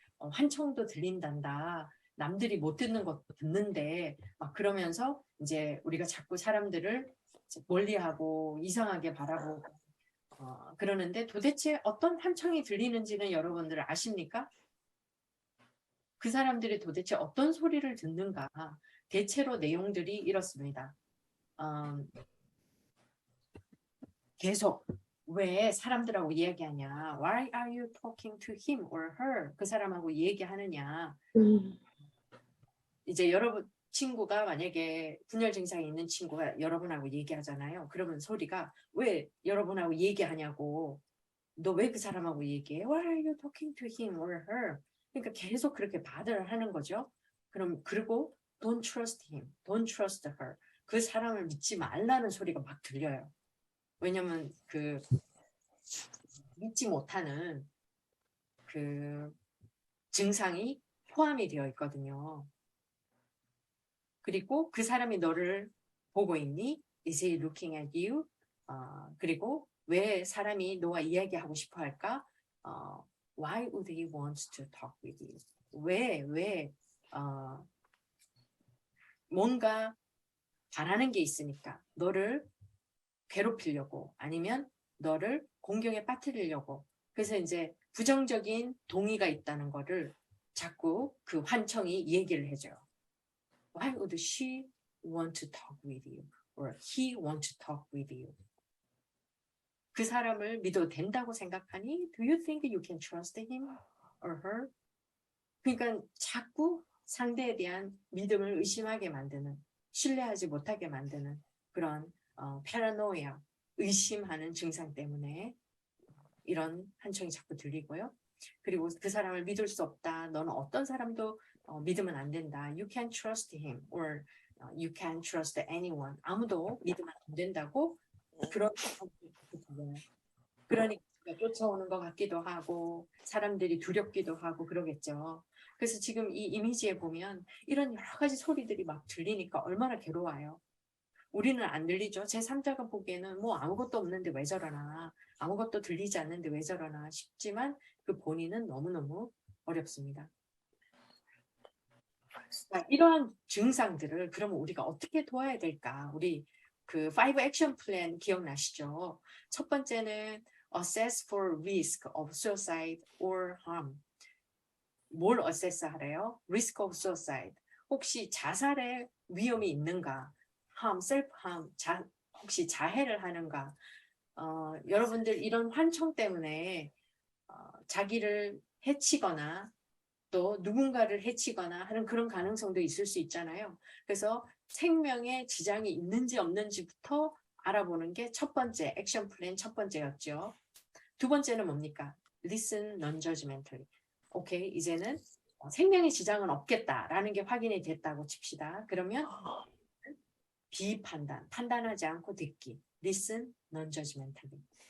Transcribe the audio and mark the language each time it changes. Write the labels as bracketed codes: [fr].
[ko] 환청도 들린단다. 남들이 못 듣는 것도 듣는데 막 그러면서 이제 우리가 자꾸 사람들을 멀리하고 이상하게 바라보고 그러는데 도대체 어떤 환청이 들리는지는 여러분들 아십니까? 그 사람들이 도대체 어떤 소리를 듣는가? 대체로 내용들이 이렇습니다. 계속 왜 사람들하고 이야기하냐? [en] Why are you talking to him or her? [ko] 그 사람하고 얘기하느냐? 이제 여러분 친구가 만약에 분열 증상이 있는 친구가 여러분하고 얘기하잖아요. 그러면 소리가 왜 여러분하고 얘기하냐고. 너 왜 그 사람하고 얘기해? [en] Why are you talking to him or her? [ko] 그러니까 계속 그렇게 말을 하는 거죠. 그리고 [en] don't trust him, don't trust her. [ko] 그 사람을 믿지 말라는 소리가 막 들려요. 왜냐면 그 믿지 못하는 그 증상이 포함이 되어 있거든요. 그리고 그 사람이 너를 보고 있니? [en] Is he looking at you? [ko] 그리고 왜 사람이 너와 이야기하고 싶어 할까? [en] Why would he want to talk with you? [ko] 왜 뭔가 바라는 게 있으니까 너를 괴롭히려고 아니면 너를 공경에 빠뜨리려고. 그래서 이제 부정적인 동의가 있다는 거를 자꾸 그 환청이 얘기를 해줘요. [en] Why would she want to talk with you? Or he want to talk with you? [ko] 그 사람을 믿어도 된다고 생각하니? [en] Do you think you can trust him or her? [ko] 그러니까 자꾸 상대에 대한 믿음을 의심하게 만드는, 신뢰하지 못하게 만드는 그런 파라노이아, 의심하는 증상 때문에 이런 환청이 자꾸 들리고요. 그리고 그 사람을 믿을 수 없다. 너는 어떤 사람도 믿으면 안 된다. [en] You can't trust him or you can't trust anyone. [ko] 아무도 믿으면 안 된다고 그런 그러니까 쫓아오는 것 같기도 하고 사람들이 두렵기도 하고 그러겠죠. 그래서 지금 이 이미지에 보면 이런 여러 가지 소리들이 막 들리니까 얼마나 괴로워요. 우리는 안 들리죠. 제3자가 보기에는 뭐 아무것도 없는데 왜 저러나, 아무것도 들리지 않는데 왜 저러나 싶지만 그 본인은 너무너무 어렵습니다. 자, 이러한 증상들을 그러면 우리가 어떻게 도와야 될까? 우리 그 5 액션 플랜 기억나시죠? 첫 번째는 [en] assess for risk of suicide or harm. [ko] 뭘 assess 하래요? [en] risk of suicide. [ko] 혹시 자살의 위험이 있는가? harm, self-harm, 혹시 자해를 하는가? 여러분들 이런 환청 때문에 자기를 해치거나 또 누군가를 해치거나 하는 그런 가능성도 있을 수 있잖아요. 그래서 생명에 지장이 있는지 없는지부터 알아보는 게 첫 번째 액션 플랜 첫 번째였죠. 두 번째는 뭡니까? [en] Listen non-judgmentally. [ko] 오케이, 이제는 생명에 지장은 없겠다라는 게 확인이 됐다고 칩시다. 그러면 비판단, 판단하지 않고 듣기. [en] Listen non-judgmentally.